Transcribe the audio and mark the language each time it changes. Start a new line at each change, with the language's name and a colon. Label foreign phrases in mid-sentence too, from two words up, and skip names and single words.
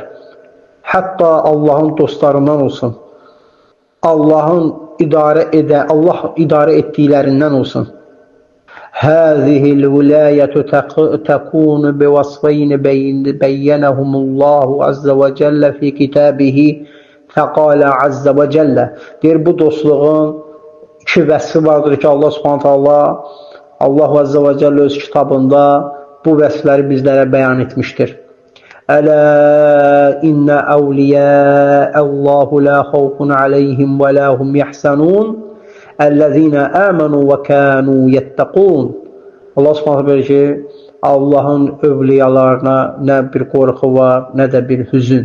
Azerbaijani: Hətta Allahın dostlarından olsun. Allah idarə etdiklərindən olsun.
Arabic: هذه الولاية تكون بوصفين بينهما الله عز وجل في كتابه فقال عز وجل.
Azerbaijani: Deyir, bu dostluğun iki vəsfi vardır ki, Allah
Arabic: سبحانه تعالى,
Azerbaijani: Allah
Arabic: عز وجل
Azerbaijani: öz kitabında bu vəsfləri bizlərə bəyan etmişdir.
Arabic: ألا إن أولياء الله لا خوف عليهم ولا هم يحزنون الذين آمنوا وكانوا يتقون.
Azerbaijani: Allah subhanahu deyir ki, Allahın övliyalarına nə bir qorxu var, nə də bir hüzün.